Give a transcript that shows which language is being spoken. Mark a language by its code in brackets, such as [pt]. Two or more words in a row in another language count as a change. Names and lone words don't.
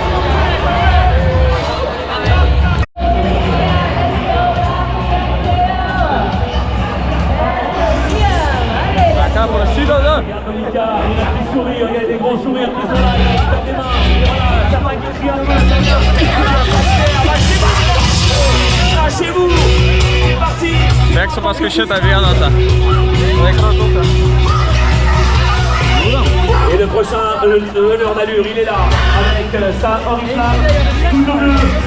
[fr] Il y a des sourires, il y a des gros sourires qui sont là, il y a des mains, voilà, certains qui crient à la main, lâchez-vous, c'est parti. [lt] Bėgsiu paskui šitą vienotą. Laikrotuką. [fr] Et le prochain, l'heure d'allure, il est là, avec sa oriflamme, tout le bleu.